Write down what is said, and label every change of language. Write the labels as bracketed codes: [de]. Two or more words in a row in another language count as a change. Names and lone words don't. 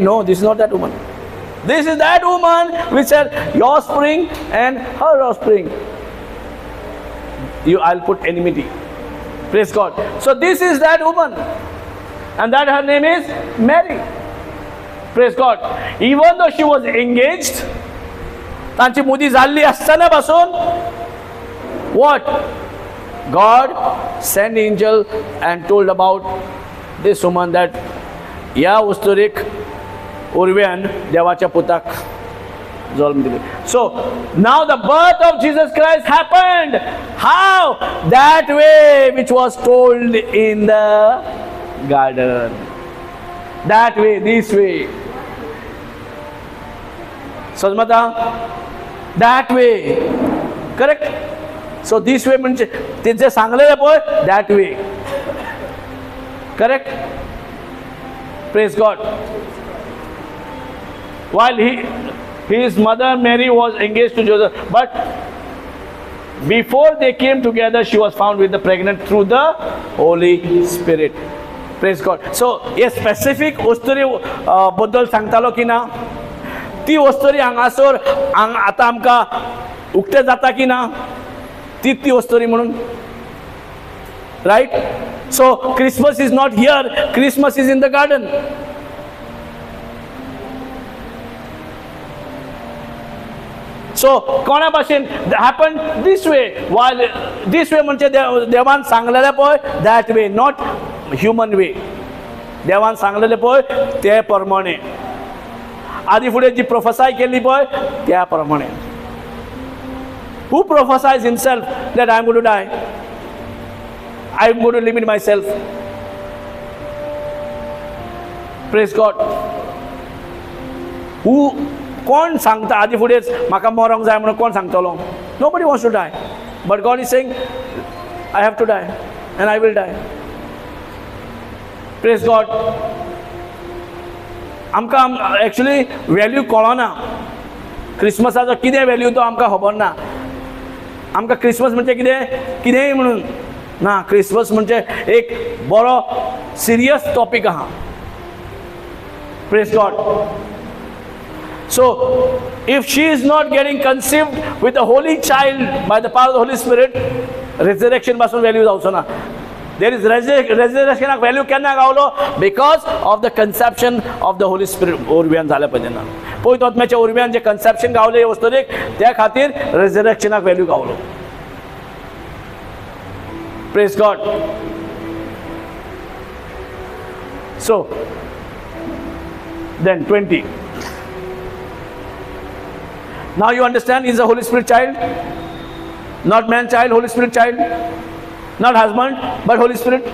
[en] No, this is not that woman. This is that woman which said your offspring and her offspring. I'll put enmity. Praise God. So this is that woman, and that her name is Mary. Praise God. Even though she was engaged, [kok] तांची मुदी जाल्ली आसतना पासून what? [en] God sent angel and told about this woman that [kok] या वस्तुरीक उर्व्यान देवाच्या पुताक जल्म दिले. [en] So now the birth of Jesus Christ happened. How? That way which was told in the garden. That way, this way. समजता? That way. Correct? So this way [kok] म्हणजे ते जे सांगलेलं पळय, [en] that way. Correct? Praise God. While his mother Mary was engaged to Joseph, but before they came together, she was found with the pregnant through the Holy Spirit. Praise God. So [kok] हे specific वस्तुरी बद्दल सांगतालो की ना, ती वस्तुरी हांगासर आता आमकां उक्तें जाता की ना, ती वस्तुरी म्हणून. [en] Right? So Christmas is not here, Christmas is in the garden. So [kok] कोणा भाशेन [en] happened this way, while this way [kok] म्हणजे देवान सांगलेले पळय, [en] that way, not human way. [kok] देवान सांगलेले पळय ते प्रमाणे, आदी फुडें जी प्रोफेसाय केली पळय त्या प्रमाणे. [en] Who prophesies himself that I am going to die? I am going to limit myself. Praise God. Who? [kok] कोण सांगता आदी फुडेंच म्हाका मरोंक जाय म्हणून कोण सांगतलो? [en] Nobody wants to die. But God is saying, I have to die and I will die. Praise God. [kok] आमकां एक्चुअली वॅल्यू कळना. क्रिसमसाचो कितें वॅल्यू तो आमकां खबर ना. आमकां क्रिसमस म्हणजे कितेंय म्हणून ना. क्रिसमस म्हणजे एक बरो सिरियस टॉपिक आहा. [en] Praise God. So, if she is not getting conceived with a holy child by the power of the Holy Spirit, resurrection पासून value [kok] जावचो ना. [en] There is resurrection value [kok] केन्ना गावलो? [en] Because of the conception of the Holy Spirit [kok] उर्व्यान जाल्या पयना. पयत आत्म्याच्या उर्व्यान जे conception गावले वस्तुरीक त्या खातीर [en] resurrection value [kok] गावलो. [en] Praise God. So, then 20. Now you understand, he's a Holy Spirit child, not man child, Holy Spirit child, not husband, but Holy Spirit.